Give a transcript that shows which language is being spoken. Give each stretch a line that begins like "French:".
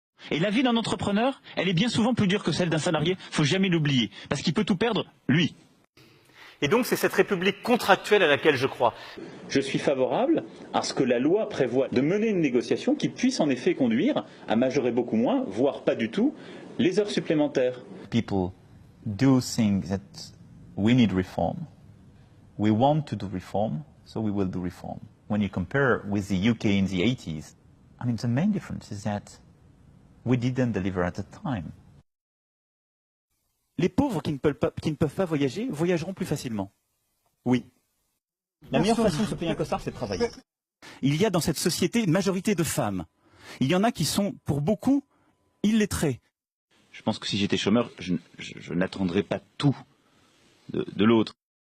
French: Et la vie d'un entrepreneur, elle est bien souvent plus dure que celle d'un salarié, il ne faut jamais l'oublier, parce qu'il peut tout perdre, lui. Et donc c'est cette république contractuelle à laquelle je crois. Je suis favorable à ce que la loi prévoie de mener une négociation qui puisse en effet conduire à majorer beaucoup moins, voire pas du tout, les heures supplémentaires.
English: People do think that we need reform. We want to do reform, so we will do reform. When you compare with the UK in the 80s, I mean the main difference is that we didn't deliver at the time.
French: Les pauvres qui ne peuvent pas voyager voyageront plus facilement. Oui. La meilleure façon de se payer un costard, c'est de travailler. Il y a dans cette société une majorité de femmes. Il y en a qui sont, pour beaucoup, illettrés. Je pense que si j'étais chômeur, je n'attendrais pas tout de l'autre.